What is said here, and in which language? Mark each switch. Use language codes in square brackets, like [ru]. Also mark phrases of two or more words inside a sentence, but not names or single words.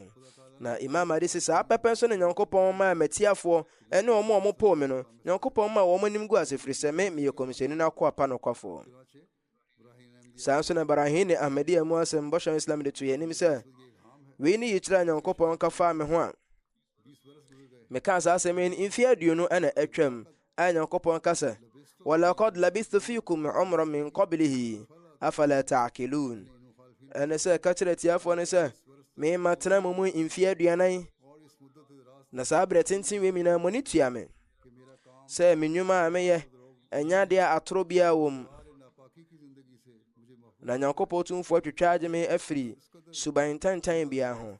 [ak] na Imam Adi sɛ saa pɛpɛ nso ne Nyankopɔn ma matiafoɔ ɛne wɔn pɔɔ me no Nyankopɔn ma wɔn anim gu ase firi sɛ meyɛ kɔmishini no akɔ apa no kwafoɔ. saa nso na Ibrahim ne Ahmadiyya mu asɛm bɔhyɛ Islam de to yɛ anim sɛ wei ne yɛ kyerɛ Nyankopɔn kafa me ho a meka saa asɛm yi mfe 20 ɛna atwam a Nyankopɔn ka sɛ [ar] ولقد لبثت فيكم عمرا من قبله أفلا تعقلون. [ak] ɛne sɛ ka kyerɛ tiafoɔ no sɛ mema tena mo mu mfe 20 na saa berɛ tenten wei nyinaa mo ne tua me sɛ me nnwuma a meyɛ ɛnyɛ adeɛ a atoro biara wɔ mu, na Nyankopɔn tumfoɔ twitwa agye me afiri suban tantan biara ho.